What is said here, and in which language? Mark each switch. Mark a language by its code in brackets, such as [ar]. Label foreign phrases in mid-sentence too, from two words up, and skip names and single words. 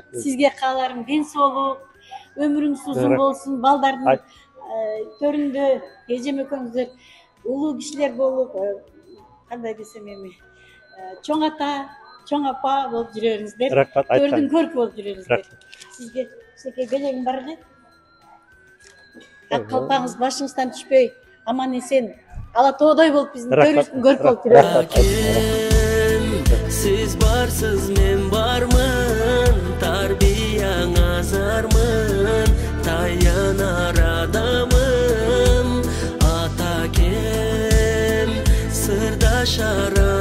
[ky] сизге кааларым ден соолук, өмүрүңүз узун болсун, балдардын төрүндө эжем экөөңүздөр улуу кишилер болуп, кандай десем эми, чоң ата, чоң апа болуп жүрөңүздөр. Төрдүн көркү болуп жүрөңүздөр. Сизге эчтеке белегим бар эле. Ак калпаңыз башыңыздан түшпөй, аман эсен, ала тоодой болуп биздин төрүбүздүн көркү болуп жүрөңүздөр. Сиз барсыз мен бармын, тарбияң азармын, таянар адамым, атакем, сырдашар